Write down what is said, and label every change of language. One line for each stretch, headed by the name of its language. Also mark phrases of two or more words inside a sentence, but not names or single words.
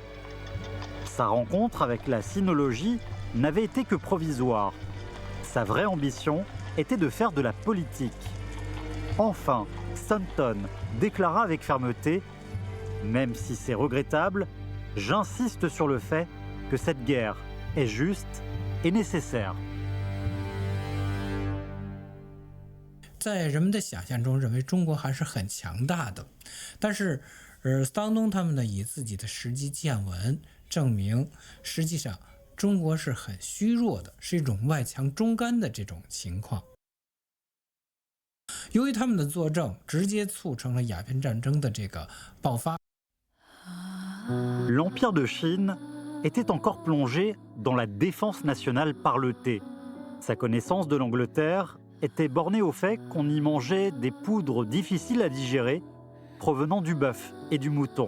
French: Sa rencontre avec la sinologie n'avait été que provisoire. Sa vraie ambition était de faire de la politique. Enfin, Staunton déclara avec fermeté « Même si c'est regrettable, j'insiste sur le fait que cette guerre est juste et nécessaire. »
Chinese: 在人们的想象中，认为中国还是很强大的，但是，斯当东他们呢，以自己的实际见闻证明，实际上中国是很虚弱的，是一种外强中干的这种情况。由于他们的作证，直接促成了鸦片战争的这个爆发。
French: L'Empire de Chine était encore plongé dans la défense nationale par le thé. Sa connaissance de l'Angleterre était bornée au fait qu'on y mangeait des poudres difficiles à digérer provenant du bœuf et du mouton.